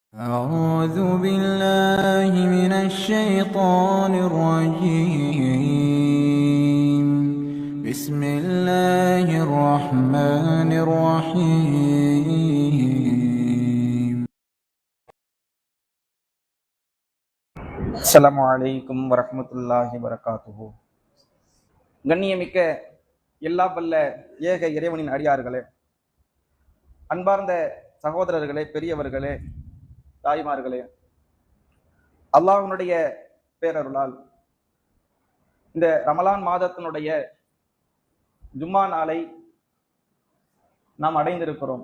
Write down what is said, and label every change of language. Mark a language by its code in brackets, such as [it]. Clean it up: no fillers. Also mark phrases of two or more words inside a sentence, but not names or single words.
[ar] أعوذ بالله من الشيطان الرجيم. بسم الله الرحمن الرحيم. السلام عليكم ورحمة الله وبركاته. [ta] கண்ணியமிக்க எல்லா வல்ல ஏக இறைவனின் அடியார்களே, அன்பார்ந்த சகோதரர்களே, பெரியவர்களே, தாய்மார்களே, அல்லாஹ்வுடைய பேரருளால் இந்த ரமலான் மாதத்தினுடைய ஜும்மா நாளை நாம் அடைந்திருக்கிறோம்.